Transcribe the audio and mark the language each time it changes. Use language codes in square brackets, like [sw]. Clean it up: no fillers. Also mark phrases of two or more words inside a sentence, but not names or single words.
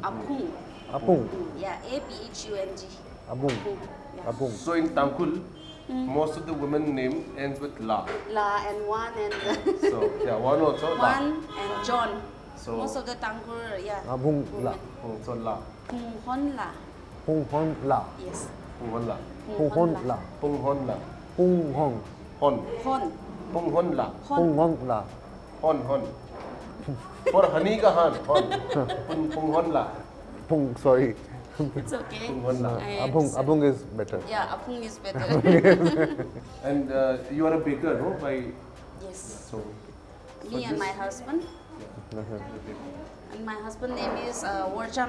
[en] Apung. Apung. Yeah, APHUNG. Apung. Yeah. Apung. So in Tangkul, most of the women name ends with La. La and one and So yeah, one also La. one and John. So- Most of the Tangkur, yeah. Abung La. women. So La. Hung Hon La. Hung Hon La. Yes. Pung Hon La. Hung Hon La. Pung Hon La. Hung Hong. Hon. Hon. Pung Hon La. Hung Hong La. Hon Hon. For honey ka Han. Hon. Pung Hon La. Hung, sorry. It's okay. Pung Hon La. I Abung, understand. Abung is better. Yeah, Apung is better. And you are a baker, no? By Yes. so. Me and my husband. And my husband name is Warcham.